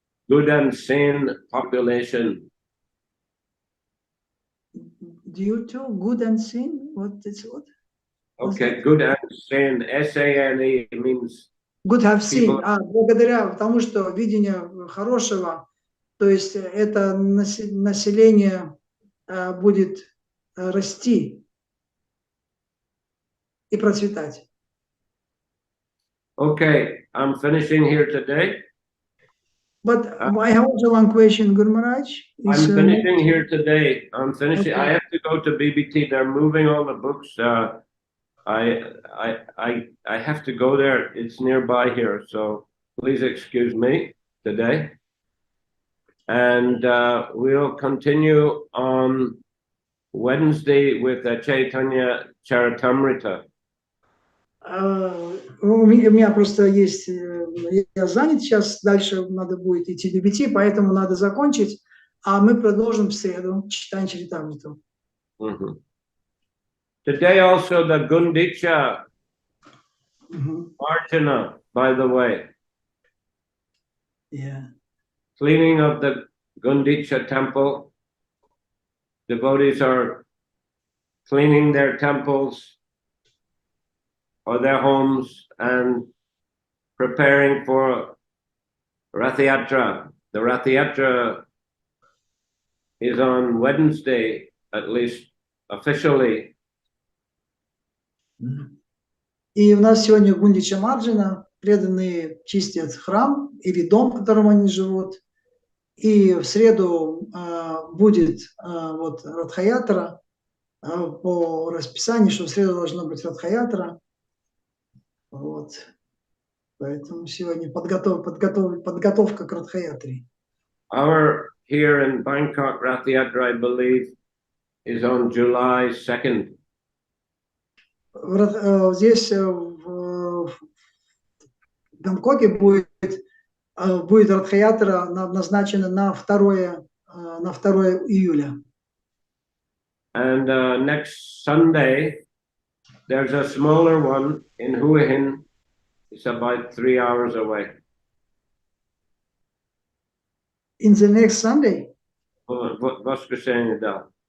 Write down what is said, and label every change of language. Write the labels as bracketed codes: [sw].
[en] good and sane population. Due to good and sane, what is what? Okay, good and sane, S-A-N-E means Good have seen, [ru] благодаря тому, что видение хорошего, то есть это население будет расти и процветать. [en] Okay, I'm finishing here today. But I have also one question, Guru Maharaj. I'm finishing here today. I'm finishing. Okay. I have to go to BBT. They're moving all the books. I have to go there. It's nearby here, so please excuse me today. And we'll continue on Wednesday with Chaitanya Charitamrita. [ru] У меня просто есть, я занят сейчас, дальше надо будет идти до 5, поэтому надо закончить, а мы продолжим в среду читание Чаритамриту. [en] Today also the Gundicha Archana, by the way. Yeah. Cleaning of the Gundicha temple. Devotees are cleaning their temples or their homes and preparing for Rath Yatra. The Rath Yatra is on Wednesday, at least officially. [ru] И у нас сегодня Гундича Марджина, преданные чистят храм или дом, в котором они живут. И в среду будет вот Радха-ятра по расписанию, что в среду должно быть Радха-ятра. Вот. Поэтому сегодня подготовка к Радха-ятре. [en] Our here in Bangkok Rath Yatra, I believe, is on July 2nd. [ru] Здесь в Бангкоке будет Радха-ятра назначена на 2 июля. [en] And next Sunday, there's a smaller one in Hua Hin. It's about 3 hours away. In the next Sunday? [ru] Воскресенье, да.